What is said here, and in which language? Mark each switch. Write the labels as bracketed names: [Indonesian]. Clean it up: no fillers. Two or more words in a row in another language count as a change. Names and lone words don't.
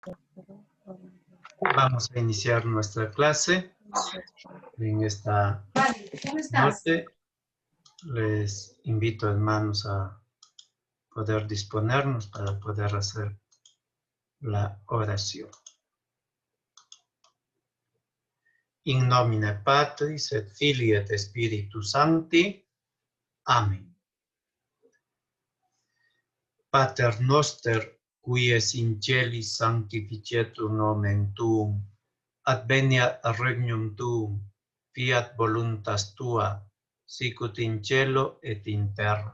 [Spanish] Vamos a iniciar nuestra clase en esta noche. Les invito, hermanos, a poder disponernos para poder hacer la oración. [Latin] In nomine Patris et Filii et Spiritus Sancti. Amen. Pater noster, qui es in celis, sanctificetur nomen tuum, adveniat regnum tuum, fiat voluntas tua, sicut in cielo et in terra.